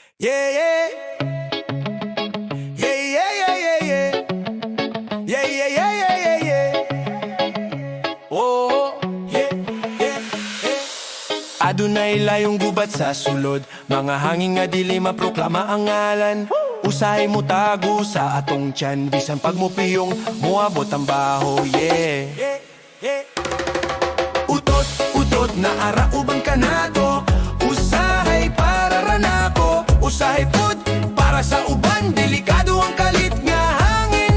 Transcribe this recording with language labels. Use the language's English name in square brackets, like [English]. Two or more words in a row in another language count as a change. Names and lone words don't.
[English] Yeah, yeah. Yeah, yeah, yeah, yeah, yeah. Yeah, yeah, yeah, yeah, yeah, yeah. Oh, yeah, yeah, yeah. [Cebuano] Adunay layong gubat sa sulod, mga hangin nga dili maproklama ang ngalan. Usahay mo tago sa atong tiyan, bisan pag mo piyong muabot ang baho, yeah. Utot, utot na ara ubang kanato, usahay para ranako, usahay pud para sa uban, delikado ang kalit nga hangin.